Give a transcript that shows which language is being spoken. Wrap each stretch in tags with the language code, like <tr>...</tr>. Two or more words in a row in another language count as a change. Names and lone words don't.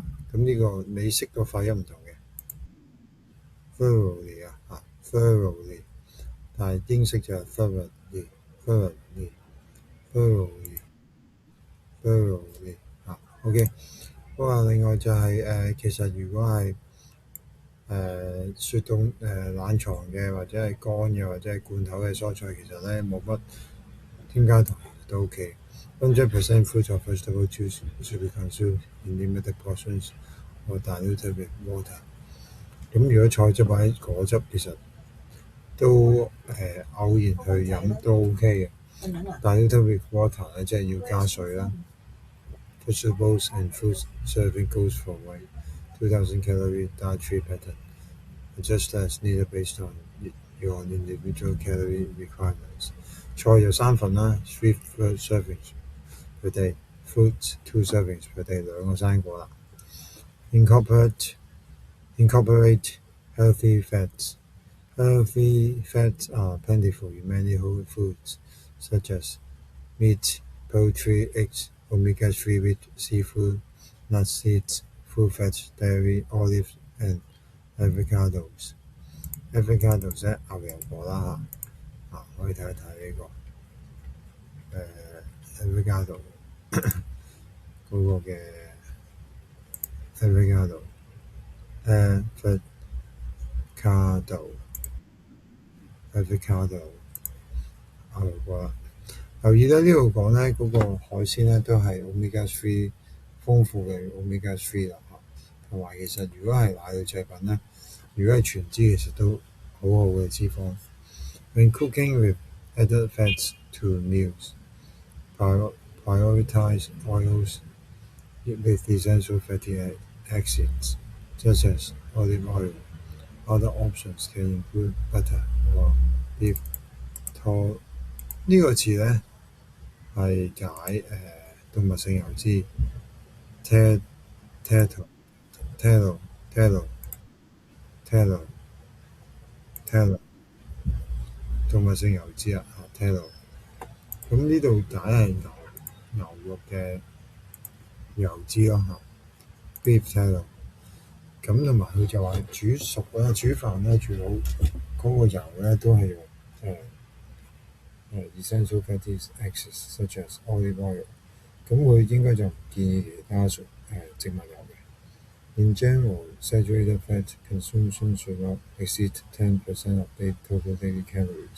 <yue>咁呢個美式個發音唔同嘅</yue> <en>thoroughly thoroughly，</en> <yue>但係英式就係</yue> <en>thoroughly thoroughly thoroughly OK。</en> <yue>好啊，另外就係其實如果係雪凍冷藏嘅或者係乾嘅或者係罐頭嘅蔬菜，其實咧冇乜添加糖都 OK。</yue> <en>100% fruit or vegetable juice should be consumed in limited portions or diluted with water。</en> <yue>咁如果菜汁或者果汁其實都偶然去飲都 OK 嘅。</yue> <en>diluted with water</en> <yue>咧即係要加水啦。</yue> <en>Vegetables and fruits serving goes for a 2,000 calorie dietary pattern. Adjust as needed based on your individual calorie requirements.</en> <yue>菜就3份啦 ，</yue> <en>3 servings per day. Fruits 2 servings per day，</en> <yue>2 個生果啦。</yue> <en>Incorporate healthy fats. Healthy fats are plentiful in many whole foods, such as meat, poultry, eggs, omega-3 rich seafood, nuts, seeds, full fats, dairy, olives, and avocados。avocado</en> <yue>即係牛油果啦可以睇一睇呢個</yue> <en>avocado</en> <yue>嗰個嘅</yue> <en>avocado avocado</en> <yue>牛油果啦。留意咧呢度講咧嗰個海鮮咧都係 omega-3 豐富嘅 omega-3 啦同埋其實如果係奶類製品咧，如果係全脂其實都好好嘅脂肪。</yue> <en>When cooking with added fats to meals, prioritize oils with essential fatty acids, such as olive oil. Other options can include butter or beef.</en> <yue>呢個詞咧係解動物性油脂 tallow動物性油脂tallow。咁呢度解係牛肉嘅油脂咯</yue> <en>beef tallow。</en> <yue>咁同埋佢就話煮熟啦，煮飯咧最好嗰個油咧都係用</yue> <en>essential fatty acids such as olive oil。</en> <yue>咁佢應該就唔建議其他植物油嘅。</yue> <en>In general, saturated fat consumption should not exceed 10% of total daily calories。</en>